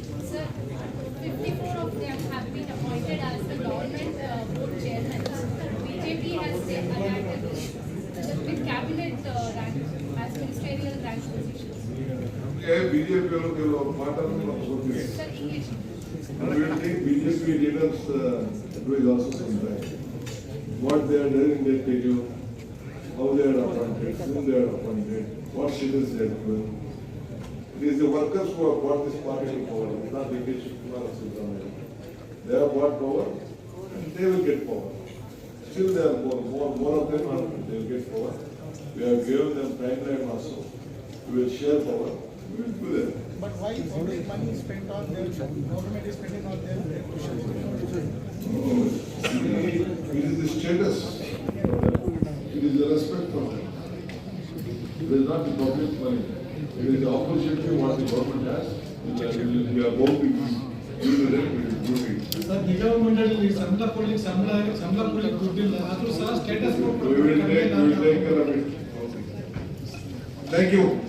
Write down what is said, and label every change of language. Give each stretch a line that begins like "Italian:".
English: sir, 54 of them have been appointed as the government board chairman. BJP has added the cabinet rank as ministerial rank positions.
Kannada: BJP ಅವರು ಕೆಲವು ಮಾತನ್ನು ನಮ್ಗೆ ಗೊತ್ತಿದೆ.
English: Sir, English. BJP leaders advise also sometimes. What they are doing, they tell you how they are appointed, whom they are appointed, what status they are given. It is the workers who have brought this party to power. It is not the K. Kumar or Subramanian. They have brought power and they will get power. Still there are more of them are, they will get power. We have given them timeline also. We will share power. We will do that. But why public money is spent on their, government is spending on their cushions? It is the status. It is the respect for them. It is not the public money. It is the opportunity what the government has. We are going to give them, we will do it.
Kannada: Sir ನಿಗಮ ಮಂಡಳಿ ಸಂಬಳ ಕೊಡ್ಲಿಕ್ಕೆ ಸಂಬಳ ಕೊಡ್ಲಿಕ್ಕೆ ದುಡ್ಡಿಲ್ಲ ಆದ್ರೂ ಸಹ status
English: We will take care of it. Thank you.